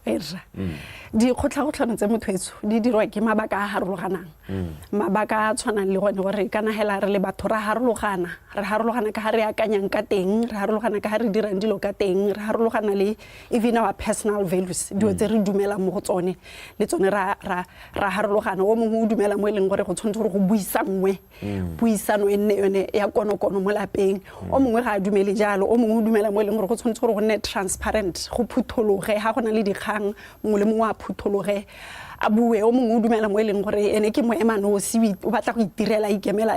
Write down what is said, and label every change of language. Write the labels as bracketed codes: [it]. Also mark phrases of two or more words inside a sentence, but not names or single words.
[tn] di kgotlhagotlhano tse motho di dirwa ke mabaka a harologanang mabaka a tshwanang le gone gore kana hela re le batho ra harologana ka ha re akanyang ka teng re harologana ka ha re dirang dilo ka teng re harologana le [en] even our personal values [tn] dio tse re dumela mo go tsone le tsone ra harologana o mongwe o dumela mo eleng gore go tshwanetse gore go buisanwe puisano e nne yone ya konokono mo lapeng o mongwe ga a dumele jalo o mongwe o dumela mo eleng gore go tshwanetse gore go nne transparent go phuthologe ga gona le dikgang mongwe le mongwe a phuthologe a bue o mongwe o dumela mo eleng gore ene ke moema nosi o batla go itirela ikemela